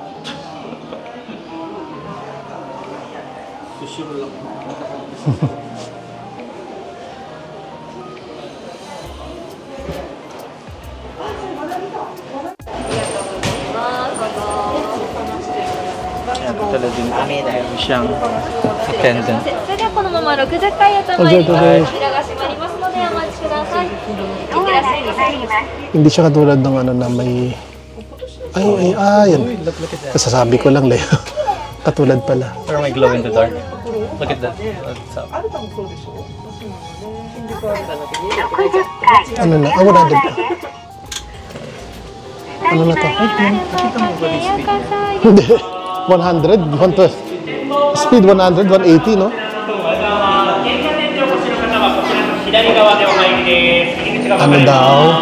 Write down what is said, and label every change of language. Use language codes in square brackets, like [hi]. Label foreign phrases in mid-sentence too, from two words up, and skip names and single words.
[tl] Sushiro lang. Talaga din siyang attendant. [ja] それではこのまま60階へと参ります。扉が閉まりますのでお待ちください。いってらっしゃいませ。 [tl] Hindi siya katulad ng ano na may... yan. Kasasabi ko lang, Leo. Katulad pala. [en] Or may glow in the dark. Look at that. What's up? [tl] Ano na? Ah, 100 pa. Ano na to? Hindi. [en] 100? 120. Speed 100, 180, no? [tl] Ano daw?